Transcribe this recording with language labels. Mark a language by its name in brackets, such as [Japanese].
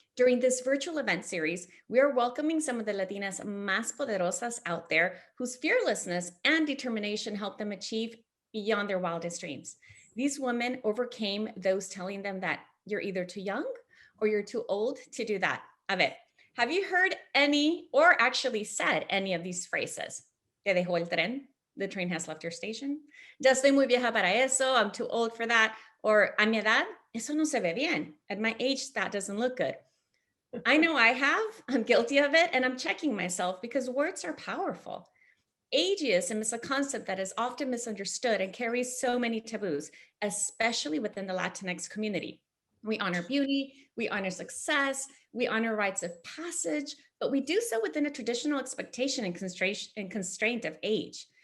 [English] During this virtual event series, we are welcoming some of the Latinas [Spanish] más poderosas [English] out there whose fearlessness and determination helped them achieve beyond their wildest dreams. These women overcame those telling them that you're either too young or you're too old to do that. [Spanish] A ver, [English] have you heard any or actually said any of these phrases? [Spanish] Te dejó el tren? [English] The train has left your station. [Spanish] Ya estoy muy vieja para eso. [English] I'm too old for that. [Spanish] Or a mi edad, eso no se ve bien. [English] At my age, that doesn't look good. I know I have. I'm guilty of it. And I'm checking myself because words are powerful. Ageism is a concept that is often misunderstood and carries so many taboos, especially within the Latinx community. We honor beauty, we honor success, we honor rites of passage, but we do so within a traditional expectation and constraint of age.